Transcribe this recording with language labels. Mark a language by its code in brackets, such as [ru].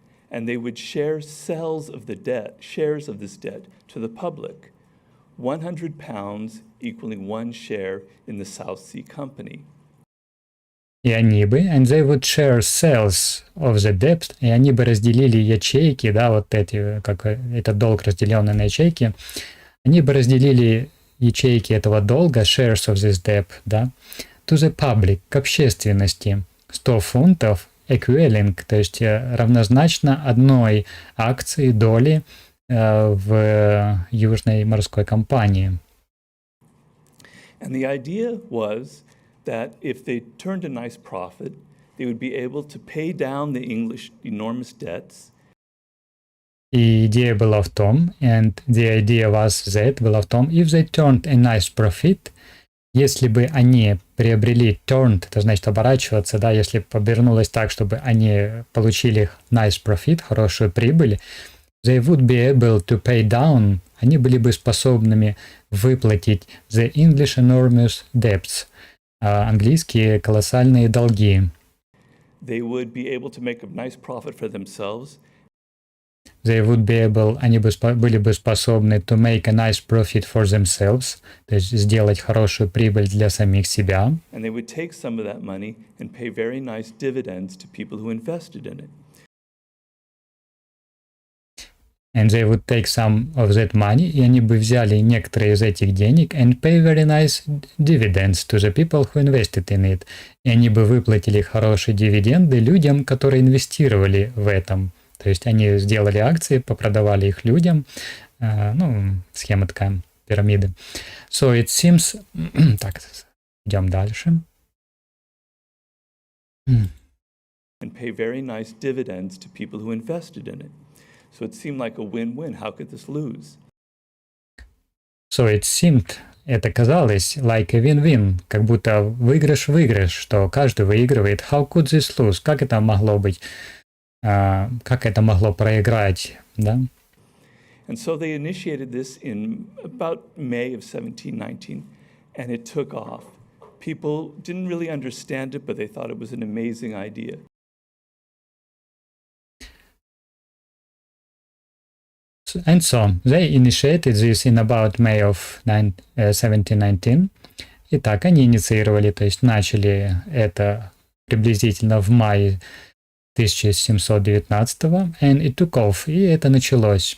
[en] And they would share shares of this debt to the public. 100 pounds equaling one share in the South Sea Company. [ru] И они бы, [en] and they would share sales of the debt, [ru] и они бы разделили ячейки, да, вот эти, как этот долг разделенный на ячейки, они бы разделили ячейки этого долга, [en] shares of this debt, [ru] да, [en] to the public, [ru] к общественности, 100 фунтов, equivalent, то есть равнозначно одной акции доли в Южной морской компании. [en] And the idea was that if they turned a nice profit, they would be able to pay down the English enormous debts. [ru] И идея была в том, [en] and the idea was that, [ru] была в том, [en] if they turned a nice profit, [ru] если бы они приобрели turned, это значит оборачиваться, да, если повернулось так, чтобы они получили [en] nice profit, [ru] хорошую прибыль, [en] they would be able to pay down, [ru] они были бы способными выплатить [en] the English enormous debts, [ru] английские колоссальные долги. [en] They would be able to make a nice profit for themselves. They would be able, [ru] они были бы способны [en] to make a nice profit for themselves, [ru] то есть сделать хорошую прибыль для самих себя. [en] And they would take some of that money and pay very nice dividends to people who invested in it. And they would take some of that money, [ru] и они бы взяли некоторые из этих денег [en] and pay very nice dividends to the people who invested in it. [ru] И они бы выплатили хорошие дивиденды людям, которые инвестировали в этом. То есть они сделали акции, попродавали их людям. Схема такая, пирамиды. [en] So it seems... [ru] Так, идем дальше. [en] And pay very nice dividends to people who invested in it. So it seemed like a win-win. How could this lose? So it seemed, [ru] это казалось, [en] like a win-win, [ru] как будто выигрыш-выигрыш, что каждый выигрывает. [en] How could this lose? [ru] Как это могло быть? Как это могло проиграть? Да? [en] And so they initiated this in about May of 1719, and it took off. People didn't really understand it, but they thought it was an amazing idea. And so they initiated this in about May of 1719. [ru] Итак, они инициировали, то есть начали это приблизительно в мае 1719, [en] and it took off, [ru] и это началось.